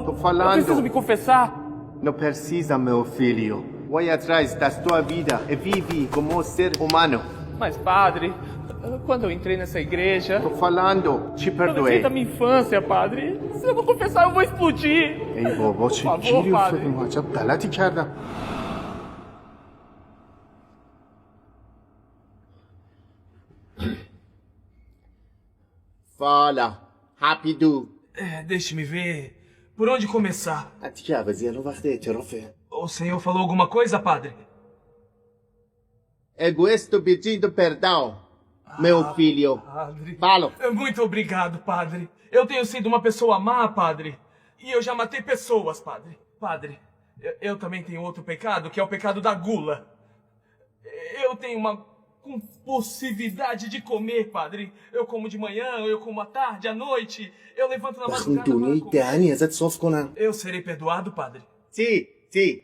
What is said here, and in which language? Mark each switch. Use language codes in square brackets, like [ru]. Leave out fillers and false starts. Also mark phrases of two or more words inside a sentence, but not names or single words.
[pt] Tô falando. Eu preciso me confessar. Não precisa, meu filho. Vai atrás da tua vida e vive como ser humano. Mas, padre, quando eu entrei nessa igreja... Tô falando, te Eu perdoei. lembrei da minha infância, padre. Se eu não confessar, eu vou explodir. [fa] ای بابا چه [pt] favor, [fa] گیری [pt] padre. [fa] افتادیم عجب غلطی کردم [pt] Fala, rápido. Deixe-me ver. Por onde começar? [fa] دیگه عوضی الان وقت اعترافه. [pt] O senhor falou alguma coisa, padre? Egoísta pedindo perdão, meu filho. Padre. Fala. Muito obrigado, padre. Eu tenho sido uma pessoa má, padre. E eu já matei pessoas, padre. Padre, eu também tenho outro pecado, que é o pecado da gula. Eu tenho uma compulsividade de comer, padre. Eu como de manhã, eu como à tarde, à noite. Eu levanto na [fa] بخون [pt] madrugada [fa] دنیای [pt] para comer. [fa] دهنی ازت صاف کنم. [pt] Eu serei perdoado, padre? سی.